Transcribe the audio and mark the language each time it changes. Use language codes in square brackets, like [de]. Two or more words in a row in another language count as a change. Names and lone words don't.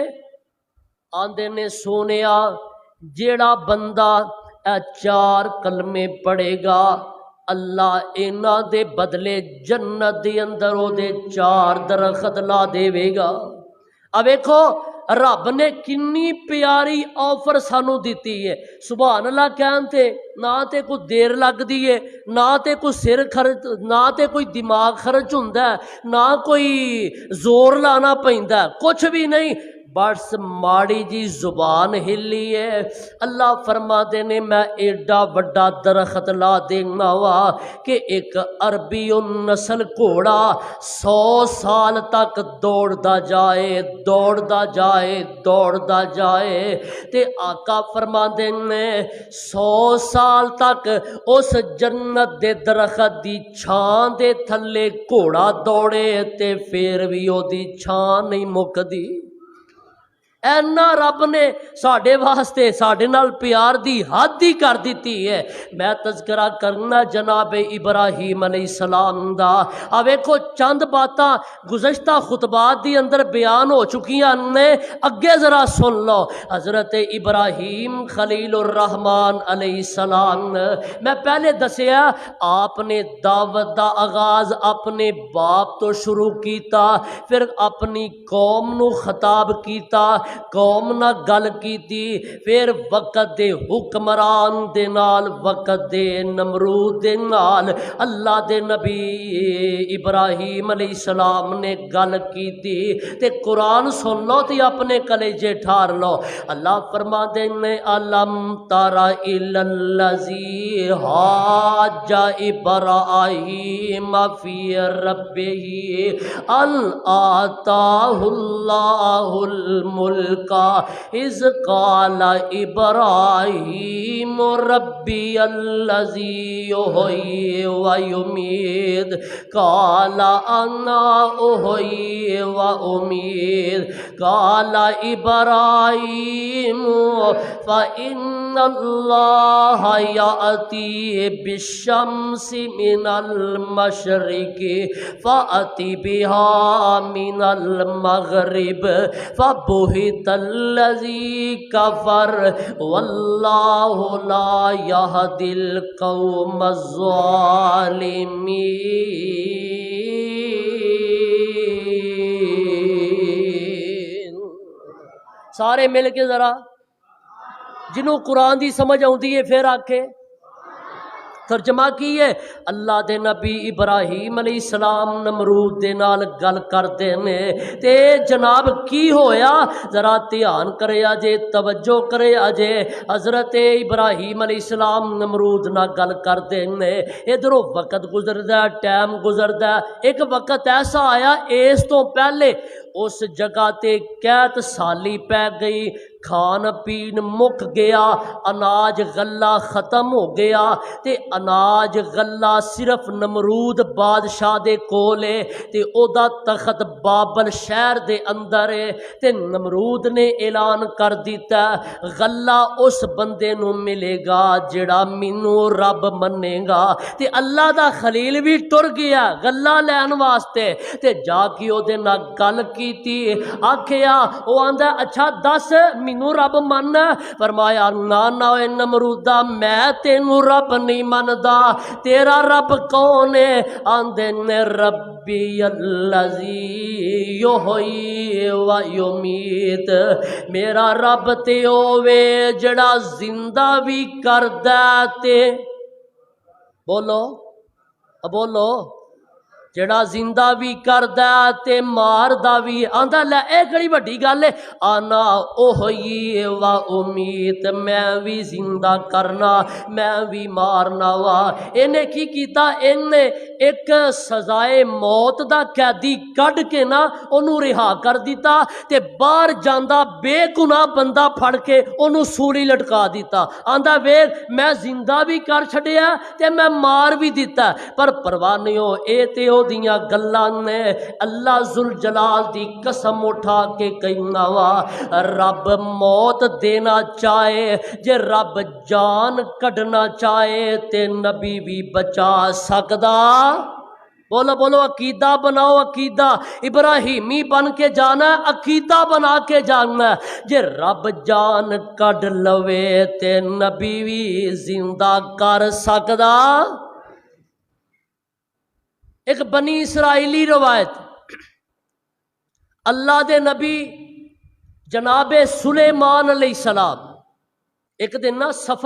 [pa] آندے نے سونیا جیڑا بندہ اے 4 کلمے پڑھے گا اللہ انہاں دے بدلے جنت دے اندر او دے 4 درخت لا دے گا۔ اب دیکھو رب نے کنی پیاری آفر سانو دیتی ہے۔ [ar] سبحان اللہ [pa] کہن تے نہ تے کوئی دیر لگ دی ہے، نہ تے کوئی سر خرچ، نہ تے کوئی دماغ خرچ ہوندا ہے، نہ کوئی زور لانا پیندا ہے، کچھ بھی نہیں، بس ماڑی جی زبان ہلی ہے۔ اللہ فرماتے نے میں ایڈا وڈا درخت لا دینا وا کہ ایک عربی نسل گھوڑا 100 سال تک دوڑدا جائے، دوڑدا جائے، دوڑدا جائے۔ تے آقا فرماتے نے 100 سال تک اس جنت دے درخت دی چھاں دے تھلے گھوڑا دوڑے تے پھر بھی او دی چھاں نہیں مکدی۔ اینا رب نے ساڈے واسطے ساڈے نال پیار دی حد ہی کر دیتی ہے۔ میں تذکرہ کرنا جناب ابراہیم [ar] علیہ السلام [pa] دا۔ اب ویکھو چند باتاں گزشتہ خطبات دی اندر بیان ہو چکیاں نے، اگے ذرا سن لو۔ حضرت ابراہیم [ar] خلیل الرحمن علیہ السلام، [pa] میں پہلے دسیا آپ نے دعوت دا آغاز اپنے باپ تو شروع کیتا، پھر اپنی قوم نو خطاب کیتا، قوم نہ گل کیتی، پھر وقت دے حکمران دے نال، وقت دے نمرود دے نال اللہ دے نبی ابراہیم [ar] علیہ السلام [pa] نے گل کیتی۔ تے قرآن سن لو تے اپنے کلیجے ٹھار لو۔ اللہ فرما دے نے [ar] علم تر الی الذی حاج ابراہیم فی ربہ ان آتاہ اللہ الملک الملک اذ قال ابراہیم ربی الذی یحیی و یمیت قال انا احیی و امید قال ابراہیم فإن اللہ یأتی بالشمس من المشرق فأتی بها من المغرب فبہت الذی کفر واللہ لا یہدی القوم الظالمین۔ [pa] سارے مل کے ذرا جنہوں قرآن دی سمجھ آتی ہے پھر آکھے ترجمہ کی ہے۔ اللہ دے نبی ابراہیم [ar] علیہ السلام [pa] نمرود دے نال گل کردے نے تے جناب کی ہویا ذرا دھیان کرے جے توجہ کرے جے۔ حضرت ابراہیم [ar] علیہ السلام [pa] نمرود نال گل کردے نے ادھروں وقت گزردا ٹائم گزردا ایک وقت ایسا آیا اس تو پہلے اس جگہ تے قحط سالی پہ گئی کھان پین مک گیا اناج غلہ ختم ہو گیا تے اناج غلہ صرف نمرود بادشاہ دے کول ہے تے او دا تخت بابل شہر دے اندر ہے تے نمرود نے اعلان کر دیتا غلہ اس بندے نو ملے گا جڑا مینوں رب منے گا تے اللہ دا خلیل بھی ٹر گیا غلہ لین واسطے تے جا کے او دے نال گل کیتی آکھیا او آندا اچھا دس مینوں رب من فرمایا نا نا اے نمرودا میں تینوں رب نہیں مندا تیرا رب کون ہے آندے نے [ar] ربی الذی یحیی و یمیت [pa] میرا رب تے ہوے جڑا زندہ بھی کردا تے بولو بولو جڑا زندہ بھی کردا تے ماردا بھی آندا لے اے کڑی وڈی گل ہے [ar] انا اوہی و امید [pa] میں بھی زندہ کرنا میں بھی مارنا وا انہیں کی کیتا انہیں ایک سزائے موت دا قیدی کڈ کے نا انہوں رہا کر دیتا تے باہر جاندا بے گناہ بندہ پھڑ کے انہوں سولی لٹکا دیتا آندا ویکھ میں زندہ بھی کر چھڈیا تے میں مار بھی دیتا پر پرواہ نہیں ہو اے تے دیاں گلاں نے اللہ ذوالجلال دی قسم اٹھا کے کہنا وا رب موت دینا چاہے جے رب جان کڈنا چاہے تے نبی بھی بچا سکدا بولو بولو عقیدہ بناؤ عقیدہ ابراہیمی بن کے جانا عقیدہ بنا کے جانا جے رب جان کڈ لوے تے نبی بھی زندہ کر سکدا۔ ایک بنی اسرائیلی روایت اللہ دے نبی جناب سلیمان [ar] علیہ السلام [pa] ایک دن نا سفر